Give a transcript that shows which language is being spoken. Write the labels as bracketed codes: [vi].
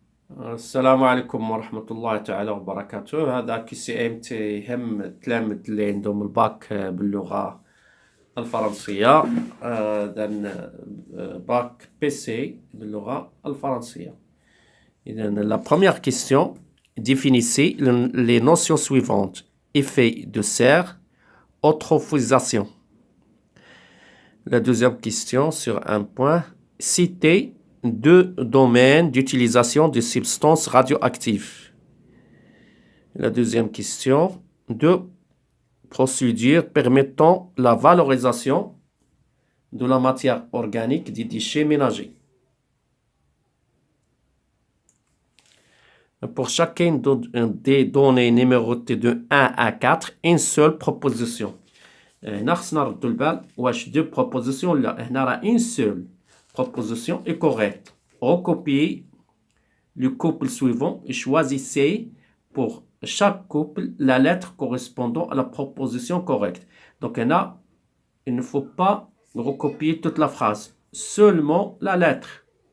[ar] السلام عليكم ورحمة الله تعالى وبركاته. هذا كي سي ام تي يهم التلامذة اللي عندهم الباك باللغة الفرنسية. إذن باك بي سي باللغة الفرنسية. إذن [fr] la première question, définissez les notions suivantes: effet de serre, eutrophisation. La deuxième question sur un point, citez deux domaines d'utilisation de substances radioactives. La deuxième question, deux procédures permettant la valorisation de la matière organique des déchets ménagers. Pour chacune des données numérotées de 1 à 4, une seule proposition. [ar] هنا خصنا نردو البال واش دو بروبوزيسيون ولا هنا راه [fr] une seule proposition est correcte. Recopiez le couple suivant et choisissez pour chaque couple la lettre correspondant à la proposition correcte. Donc [ar] هنا [fr] il ne faut pas recopier toute la phrase, seulement la lettre.